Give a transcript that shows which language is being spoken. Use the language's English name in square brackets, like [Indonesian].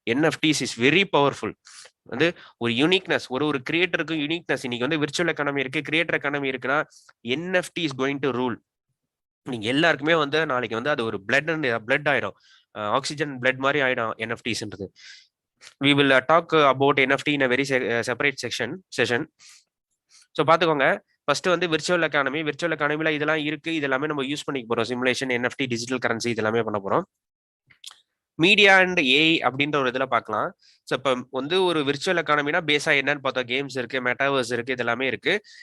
[English] NFTs is very powerful. [Tamil] வந்து ஒரு uniqueness, ஒரு கிரியேட்டருக்கு யூனிக்னஸ். இன்னைக்கு வந்து விர்ச்சுவல் எக்கானமி இருக்கு, கிரியேட்டர் எக்கானமி இருக்குன்னா [English] NFT is going to rule. [Tamil] நீங்க எல்லாருக்குமே வந்து நாளைக்கு வந்து அது ஒரு பிளட் ஆயிடும், ஆக்சிஜன் பிளட் மாதிரி ஆயிடும் NFTஸ்ன்றது. [English] we will talk about NFT in a very separate session. [Tamil] So பார்த்துக்கோங்க, ஃபர்ஸ்ட் வந்து விர்ச்சுவல் எக்கானமில இதெல்லாம் இருக்கு, இதெல்லாமே நம்ம யூஸ் பண்ணிக்க போறோம். சிமுலேஷன், NFT, டிஜிட்டல் கரன்சி, இதெல்லாமே பண்ண போறோம். மீடியா அண்ட் ஏஐ அப்படின்ற ஒரு இதில் பார்க்கலாம். ஸோ இப்போ வந்து ஒரு விர்ச்சுவல் எக்கானமினா பேஸா என்னன்னு பார்த்தோம், கேம்ஸ் இருக்கு, மெட்டாவர்ஸ் இருக்கு, இதெல்லாமே இருக்கு.